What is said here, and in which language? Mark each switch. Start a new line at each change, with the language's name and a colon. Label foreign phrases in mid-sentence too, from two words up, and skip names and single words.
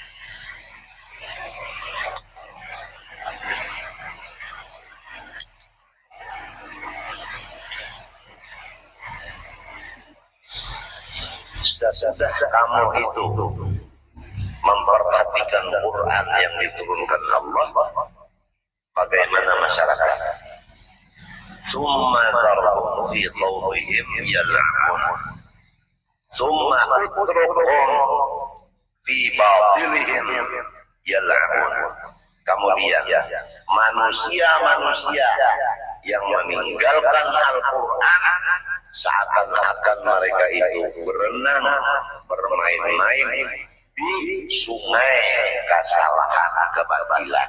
Indonesian: Sesudah kamu itu memperhatikan Quran yang diturunkan Allah, bagaimana masyarakat?
Arabic: ثم ذرهم في خوضهم يلعبون ثم اتركهم في باطلهم يلعبون.
Indonesian: Kemudian manusia-manusia yang meninggalkan Al-Quran seakan-akan mereka itu berenang, bermain-main di sungai kesalahan, kebatilan.